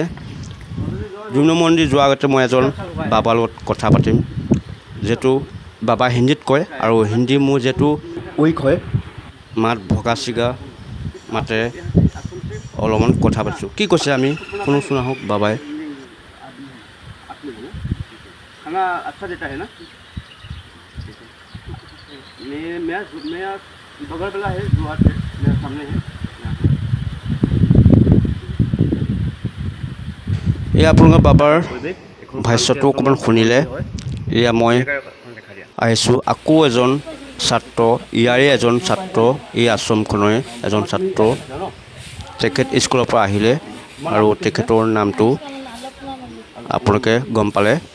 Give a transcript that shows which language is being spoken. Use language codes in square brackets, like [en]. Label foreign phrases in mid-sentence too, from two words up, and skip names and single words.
[as] 2 নম্বৰ মন্দিৰ যোৱাৰ আগতে মই এজন বাবাৰ লগত কথা পাতিম, যিহেতু বাবা হিন্দীত কয় আৰু হিন্দী মোৰ যিহেতু উইক হয়, মাত ভগা চিগা মাতে, অলপমান কথা পাতিছোঁ। কি কৈছে আমি শুনোচোন আহক বাবাই। [hi] खाना अच्छा देता है ना। मैं बगल वाला है जोहाट है, मेरे सामने है। [as] এয়া আপোনালোকৰ বাবাৰ ভাষ্যটো অকণমান শুনিলে। এয়া মই আহিছোঁ আকৌ এজন ছাত্ৰ, ইয়াৰে এজন ছাত্ৰ, এই আশ্ৰমখনৰে এজন ছাত্ৰ। তেখেত স্কুলৰ পৰা আহিলে আৰু তেখেতৰ নামটো আপোনালোকে গম পালে।